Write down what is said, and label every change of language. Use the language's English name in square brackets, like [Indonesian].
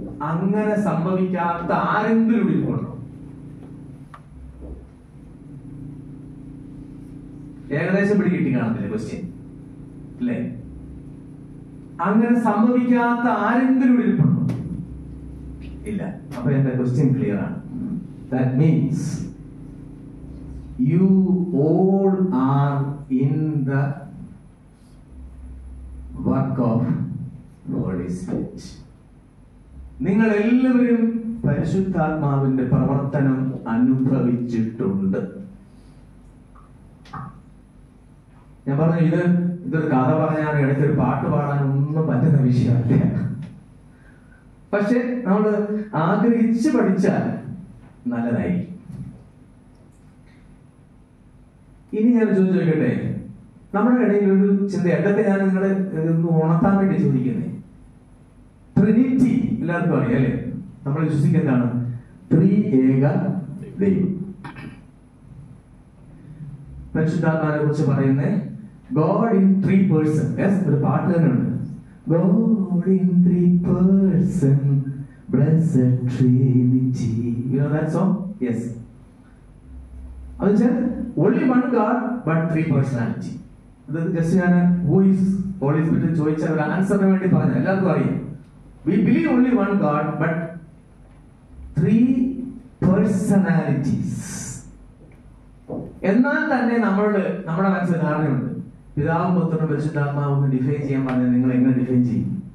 [Malayalam] അങ്ങനെ സംഭവിക്കാത്ത ആരെങ്കിലും ഇരിപ്പുണ്ടോ? ഏകദേശം പിടി കിട്ടി കാണത്തില്ലേ ക്വസ്റ്റ്യൻ, അല്ലേ? അങ്ങനെ സംഭവിക്കാത്ത ആരെങ്കിലും ഇരിപ്പുണ്ടോ? ഇല്ല. അപ്പൊ എന്റെ ക്വസ്റ്റ്യൻ ക്ലിയർ ആണ്. [English] That means you all are in the work of Holy Spirit. [Malayalam] നിങ്ങൾ എല്ലാവരും പരിശുദ്ധാത്മാവിന്റെ പ്രവർത്തനം അനുഭവിച്ചിട്ടുണ്ട്. ഞാൻ പറഞ്ഞു, ഇതൊരു കഥ പറഞ്ഞാൽ ഇടയ്ക്കൊരു പാട്ട് പാടാനൊന്നും പറ്റുന്ന വിഷയമല്ല. പക്ഷെ നമ്മൾ ആഗ്രഹിച്ച് പഠിച്ചാൽ നല്ലതായിരിക്കും. ഇനി ഞാൻ ചോദിക്കട്ടെ, നമ്മുടെ ഇടയിൽ ഒരു ചിന്ത, എന്തൊക്കെ ഞാൻ നിങ്ങളെ ഉണർത്താൻ വേണ്ടി ചോദിക്കുന്നത്, ട്രിനിറ്റി എല്ലാവർക്കും അറിയാം അല്ലേ? നമ്മൾ വിശ്വസിക്കുന്നതാണ് ത്രീ ഏക ദൈവം. പരിശുദ്ധാത്മാവിനെ കുറിച്ച് പറയുന്നത് [English] God in 3 persons. [Malayalam] Yes, ഒരു പാട്ട് തന്നെ ഉണ്ട്. [English] God in 3 persons, blessed Trinity. You know that song? Yes. [Malayalam] അത് വെച്ചാൽ [English] only one God but 3 personality. [Malayalam] ഇത് ജസ്റ്റ് ഞാൻ [English] who is Holy Spirit [Malayalam] ചോദിച്ച ഒരു ആൻസറിന് വേണ്ടി പറഞ്ഞു. എല്ലാവർക്കും അറിയാം. [English] We believe only one God but 3 personalities. [Malayalam] എന്നാൽ തന്നെ നമ്മുടെ മനസ്സിൽ ധാരണയുണ്ട്, പിതാവും പുത്രനും പരിശുദ്ധാത്മാവും ഒന്ന് ഡിഫൈൻ ചെയ്യാൻ പറഞ്ഞാൽ നിങ്ങൾ എങ്ങനെ ഡിഫൈൻ ചെയ്യും?